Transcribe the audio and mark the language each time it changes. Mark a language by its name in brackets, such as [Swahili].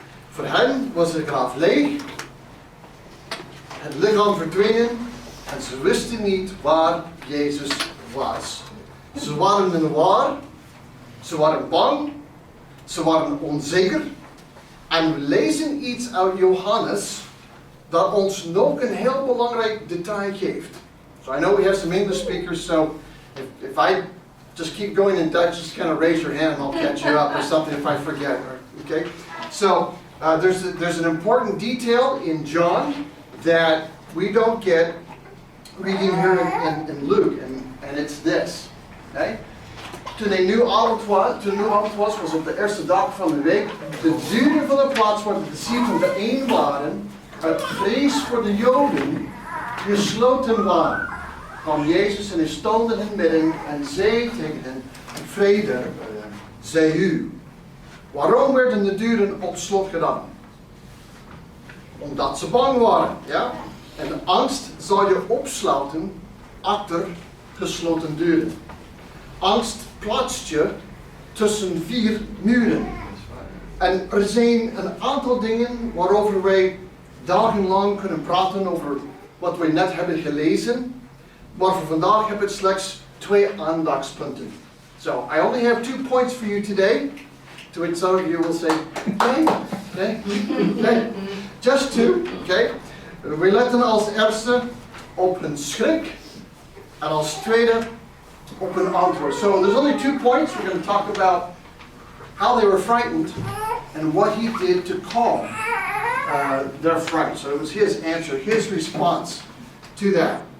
[Dutch] Voor hen was het graf leeg, het lichaam verdwenen en ze wisten niet waar Jezus was. Ze waren in de war, ze waren bang, ze waren onzeker. En we lezen iets uit Johannes dat ons nog een heel belangrijk detail geeft. [English] So I know we have some English speakers, so if I just keep going in Dutch, just kind of raise your hand and I'll catch you up or something if I forget. Okay? So there's an important detail in John that we don't get reading here in Luke. And it's this. Okay? [Dutch] Toen er nu avond was, was op de eerste dag van de week, de deuren van de plaats waar de discipelen bijeen waren, uit vrees voor de Joden, gesloten waren, kwam Jezus en hij stond in het midden en zei tegen hen, vrede zij u. Waarom werden de deuren op slot gedaan? Omdat ze bang waren, ja? En de angst zal je opsluiten achter gesloten deuren. Angst plaatst je tussen 4 muren. En er zijn een aantal dingen waarover wij dagenlang kunnen praten over wat we net hebben gelezen. Maar voor vandaag heb ik slechts 2 aandachtspunten. [English] So, I only have 2 points for you today. To which some of you will say, okay. Just 2, okay. [Dutch] We letten als eerste op een schrik. En als tweede op een antwoord. [English] So there's only 2 points. We're going to talk about how they were frightened and what he did to calm their fright. So it was his answer, his response to that.